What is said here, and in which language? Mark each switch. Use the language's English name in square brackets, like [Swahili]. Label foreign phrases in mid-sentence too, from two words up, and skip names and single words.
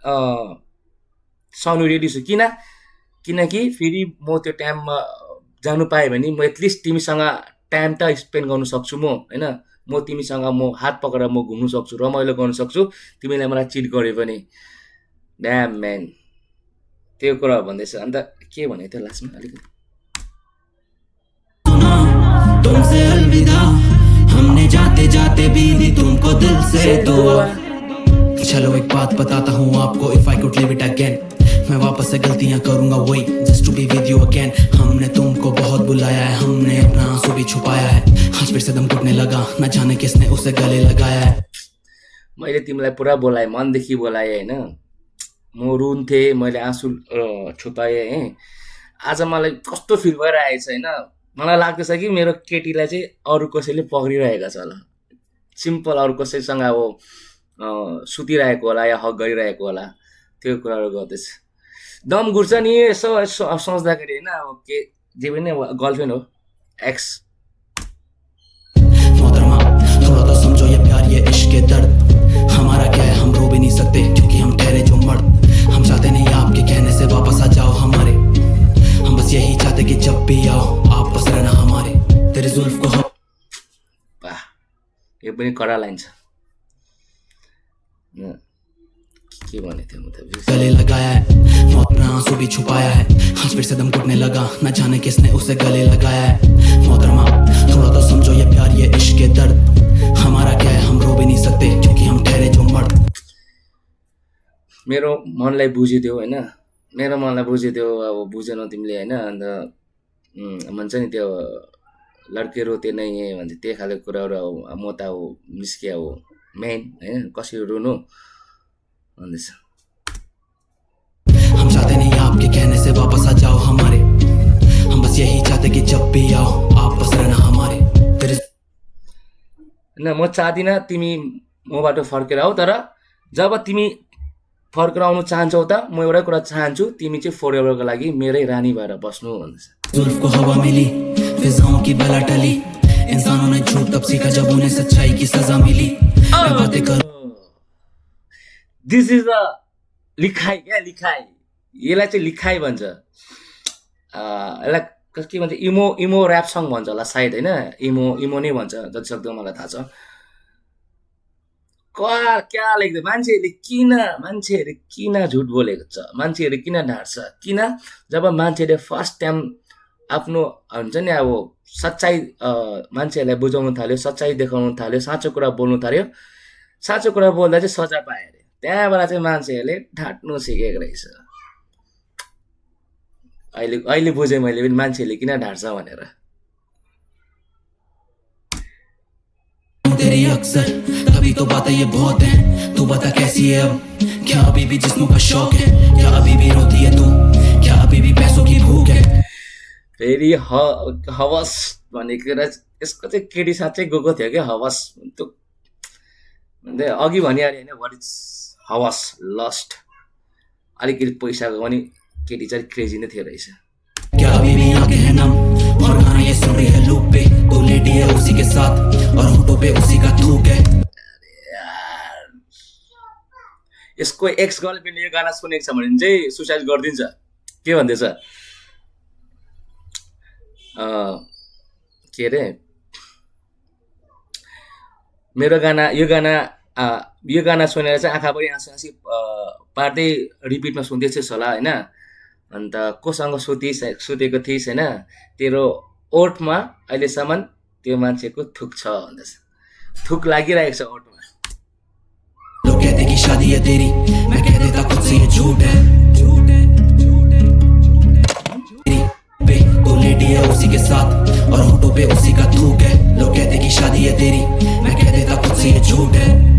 [Nepali] सहनु रेडी छु किनकि फेरि म त्यो टाइममा जानु पाएँ भने म एटलिस्ट तिमीसँग टाइम त स्पेन्ड गर्नु सक्छु म होइन म तिमीसँग म हात पक्रेर म घुम्नु सक्छु रमाइलो गर्नु सक्छु तिमीले मलाई चिट गऱ्यो भने [English] damn man [Nepali] त्यो कुरा भन्दैछ। अन्त के भने थियो लास्टमा अलिकति [Hindi] तुमसे अलविदा हमने जाते जाते भी दी तुमको दिल से दुआ। चलो एक बात बताता हूँ आपको [English] if I could live it again [Hindi] मैं वापस से गलतियां करूंगा वही [English] just to be with you again. [Hindi] हमने तुमको बहुत बुलाया है हमने अपना आंसू भी छुपाया है आज फिर से दम घुटने लगा न जाने किसने उसे गले लगाया है। [Nepali] मैले तिमीलाई पुरा बोलाएँ मनदेखि बोलाएँ होइन म रुन्थेँ मैले आँसु छुपाएँ है आज मलाई कस्तो फिल भइरहेको छ होइन मलाई लाग्दैछ कि मेरो केटीलाई चाहिँ अरू कसैले पक्रिरहेको छ होला सिम्पल अरू कसैसँग अब सुतिरहेको होला या हक गरिरहेको होला त्यो कुराहरू गर्दैछ। दम घुर्छ नि यसो सोच्दाखेरि होइन अब के जे पनि गर्लफ्रेन्ड हो एक्स। [Hindi] मोहतरमा थोड़ा तो समझो ये प्यार ये इश्क के दर्द हमारा क्या है हम रो भी नहीं सकते क्योंकि हम ठहरे जो मर्द हम चाहते नहीं आपके कहने से वापस आ जाओ हमारे हम बस यही चाहते कि जब भी आओ आप बस रहना हमारे तेरे जुल्फ को हम [Nepali] वाह यो पनि कडा लाइन छ के भने थियो म त [Hindi] गले लगाया है अपना आंसू भी छुपाया है आज फिर से दम घुटने लगा न जाने किसने उसे गले लगाया है। मोहतरमा थोड़ा तो समझो ये प्यार ये इश्क के दर्द हमारा क्या है हम रो भी नहीं सकते क्योंकि हम ठहरे जो मर्द। [Nepali] मेरो मनलाई बुझिदियो होइन मेरो मनलाई बुझिदियो अब बुझेनौ तिमीले होइन अन्त भन्छ नि त्यो [Hindi] लड्के रोते [Nepali] नै भन्छ त्यही खाले कुराहरू अब म त अब निस्के अब मेन होइन कसरी रुनु भन्दैछ। [Hindi] हम चाहते नहीं आपके कहने से वापस आ जाओ हमारे हम बस यही चाहते कि जब भी आओ आप बस रहना हमारे तेरे [Nepali] होइन म चाहदिनँ तिमी मबाट फर्केर आऊ तर जब तिमी फर्केर आउनु चाहन्छौ त म एउटै कुरा चाहन्छु तिमी चाहिँ फर एभरको लागि मेरै रानी भएर बस्नु भन्दैछ [Hindi] जुल्फ को हवा मिली फिजाओं की बला टली इंसानों ने झूठ तब सीखा जब उन्हें सच्चाई की सजा मिली मैं बातें करूं [English] this is the [Nepali] लिखाइ क्या लिखाइ यसलाई चाहिँ लिखाइ भन्छ यसलाई के भन्छ [English] emo rap song [Nepali] भन्छ होला सायद होइन इमो नै भन्छ जति सक्दो मलाई थाहा छ क्या लेख्दै मान्छेहरूले किन झुट बोलेको छ मान्छेहरू किन ढाँट्छ किन जब मान्छेले फर्स्ट टाइम आफ्नो हुन्छ नि अब सच्चाइ मान्छेहरूलाई बुझाउनु थाल्यो सच्चाइ देखाउनु थाल्यो साँचो कुरा बोल्नु थाल्यो साँचो कुरा बोल्दा चाहिँ सजा पायो अरे त्यहाँबाट चाहिँ मान्छेहरूले ढाँट्नु सिकेको रहेछ अहिले बुझेँ मैले पनि मान्छेहरूले किन ढाँट्छ भनेर [Hindi] तेरी अक्सर तभी तो बातें ये बहुत हैं तू बता कैसी है अब क्या अभी भी जिस्मों का शौक है क्या अभी भी रोती है तू क्या अभी भी पैसों की भूख है [Nepali] फेरि हवस भनेको यसको चाहिँ केटी साँच्चै गएको थियो क्या हवस त्यो अघि भनिहाल्यो होइन [English] what is [Nepali] हवस लस्ट अलिकति पैसाको पनि केटी चाहिँ क्रेजी नै थियो रहेछ [Hindi] क्या अभी भी आगे है नम और गाना ये सुन रही है लूप पे तो लेटी है उसी के साथ और होठों पे उसी का थूक है [Nepali] यसको [English] ex girlfriend [Nepali] यो गाना सुनेको छ भने चाहिँ सुसाइड गरिदिन्छ के भन्दैछ के अरे मेरो गाना यो गाना सुनेर चाहिँ आँखा पनि आँसी पार्दै रिपिटमा सुन्दैछस् होला होइन अन्त कोसँग सुतेको थिइस् होइन तेरो ओठमा अहिलेसम्म त्यो मान्छेको थुक छ भन्दैछ थुक लागिरहेको छ ओठमा [Hindi] लोग कहते कि शादी है तेरी मैं कह देता खुद से ये झूठ है पे तो लेटी है उसी के साथ और होठों पे उसी का थूक है लोग कहते कि शादी है तेरी मैं कह देता खुद से ये झूठ है